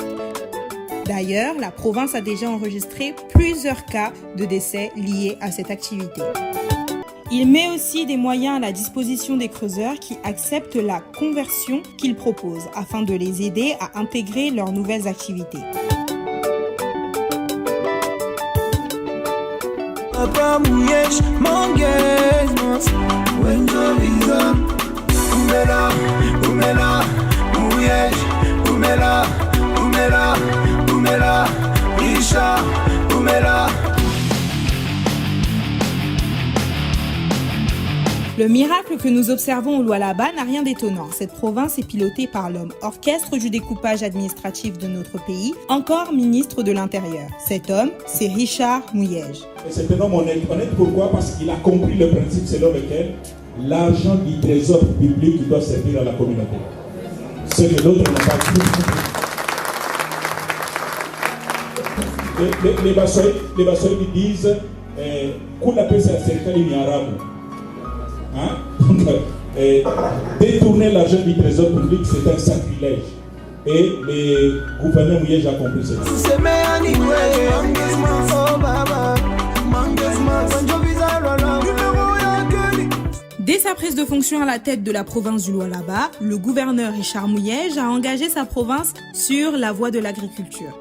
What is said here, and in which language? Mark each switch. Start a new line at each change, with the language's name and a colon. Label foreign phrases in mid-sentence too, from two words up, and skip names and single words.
French: D'ailleurs, la province a déjà enregistré plusieurs cas de décès liés à cette activité. Il met aussi des moyens à la disposition des creuseurs qui acceptent la conversion qu'il propose afin de les aider à intégrer leurs nouvelles activités. Papa Mouyesh mangesmas Wenjo visa Umela Mouyesh Umela Risha Umela. Le miracle que nous observons au Lualaba n'a rien d'étonnant. Cette province est pilotée par l'homme orchestre du découpage administratif de notre pays, encore ministre de l'Intérieur. Cet homme, c'est Richard Muyej. C'est un homme honnête. Honnête pourquoi? Parce qu'il a compris le principe selon lequel l'argent du trésor public doit servir à la communauté. Ce que d'autres n'ont pas compris. Les Bassoïdes disent
Swahili: Kula pesa ya serikali ni haramu.
French: Détourner l'argent du trésor public, c'est un sacrilège. Et le gouverneur Muyej a compris cela. Dès sa prise de fonction à la tête de la province du Lualaba, le gouverneur Richard Muyej a engagé sa province sur la voie de l'agriculture.